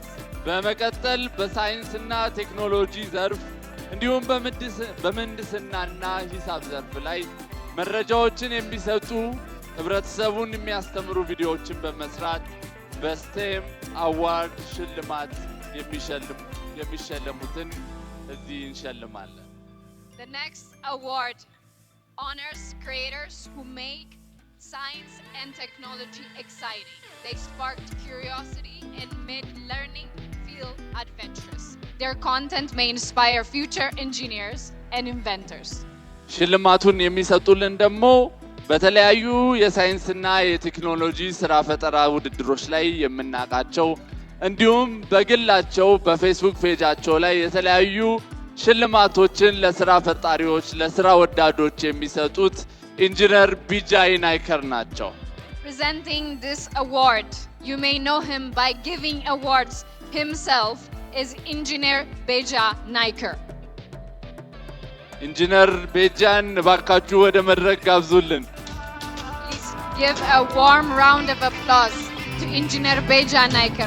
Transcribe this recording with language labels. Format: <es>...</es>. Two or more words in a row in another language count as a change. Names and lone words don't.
<am>በመቀጠል በሳይንስና ቴክኖሎጂ ዘርፍ እንዲሁም በምህንድስናና ሂሳብ ዘርፍ ላይ መረጃዎችን የሚሰጡ ህብረተሰቡን የሚያስተምሩ ቪዲዮዎችን በመስራት</am> <en>STEM award</en> <am>ሽልማት የሚሸለሙትን እዚህ እንሸልማለን።</am> <en>The next award honors creators who make science and technology exciting. They sparked curiosity and made learning feel adventurous. Their content may inspire future engineers and inventors.</en> <am>ሽልማቱን የሚሰጡልን ደግሞ በተለያዩ የሳይንስና የቴክኖሎጂ ስራ ፈጠራ ውድድሮች ላይ የምናውቃቸው እንዲሁም በግላቸው በፌስቡክ ፔጃቸው ላይ የተለያዩ ሽልማቶችን ለስራ ፈጣሪዎች ለስራ ወዳዶች የሚሰጡት ኢንጂነር ቢጃይ ናይከር ናቸው።</am> <en>Presenting this award, you may know him by giving awards himself, is Engineer Beja Naiker.</en> <am>ኢንጂነር ቤጃን ባካችሁ ወደ መድረክ ጋብዙልን።</am> <en>Please give a warm round of applause to Engineer Beja Naiker.</en>